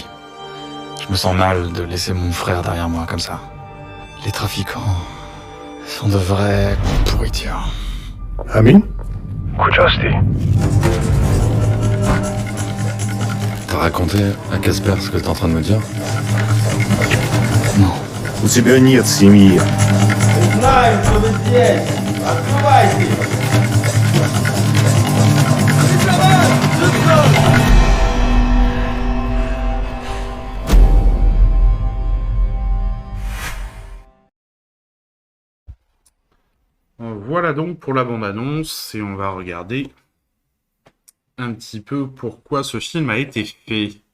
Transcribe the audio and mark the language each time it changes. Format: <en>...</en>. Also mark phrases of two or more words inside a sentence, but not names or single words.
<fr>Je me sens mal de laisser mon frère derrière moi comme ça. Les trafiquants sont de vraies pourritures.</fr> <fa>Amin? Kouchasti.</fa> <fr>T'as raconté à Casper ce que t'es en train de me dire? Non.</fr> <ru>У тебя нет семьи. Знаем, что вы здесь! Открывайте!</ru> <fr>Voilà donc pour la bande-annonce, et on va regarder un petit peu pourquoi ce film a été fait.</fr>